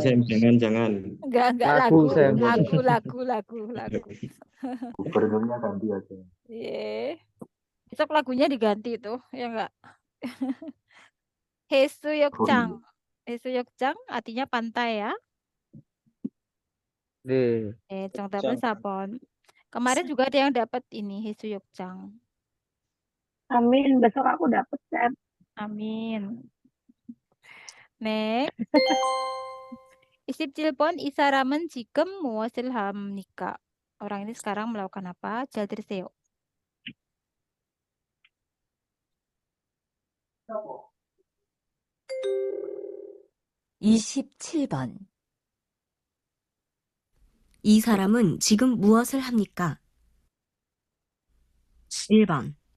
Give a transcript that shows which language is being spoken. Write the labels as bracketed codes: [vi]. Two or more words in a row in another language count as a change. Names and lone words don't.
[id] Jangan. Enggak Lagu, Sam. lagu. Gubernurnya ganti aja. Iya. Besok lagunya diganti itu, ya enggak? [ko] 해수욕장. 해수욕장 [id] artinya pantai ya. [ko] 네. 정답은 4번. [id] Kemarin juga ada yang dapat ini 해수욕장. Amin, besok aku dapet Sam. [ko] 아민. 네. 27번 이 사람은 지금 무엇을 합니까? [id] Orang ini sekarang melakukan apa? [ko] 잘 들으세요. (27번) 이 사람은 지금 무엇을 합니까? 1번